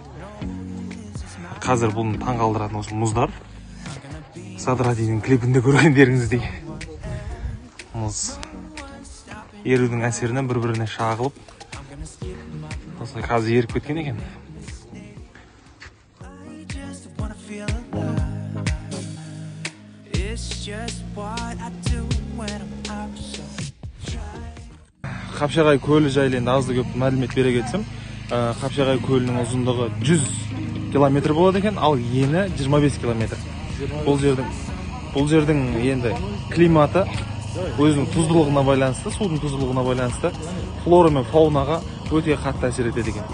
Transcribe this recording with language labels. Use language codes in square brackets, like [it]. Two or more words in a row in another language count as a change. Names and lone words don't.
[kk] Қазір бұны таңғалдыратын осы мұздар. Садрадидің клипінде көргендеріңіздей. Мұз ерудің әсерінен бір-біріне шағылып, осылай қазір еріп кеткен екен. [en] feel alive. It's just what I do when I'm out, so [kk] Қапшағай көлі жайлы енді азды көп мәлімет бере кетсем, Қапшағай көлінің ұзындығы 100 километр болады екен, ал ені 25 километр. Бұл жердің енді климаты өзінің тұздылығына байланысты, судың тұздылығына байланысты флора мен фаунаға өте қатты әсер етеді екен.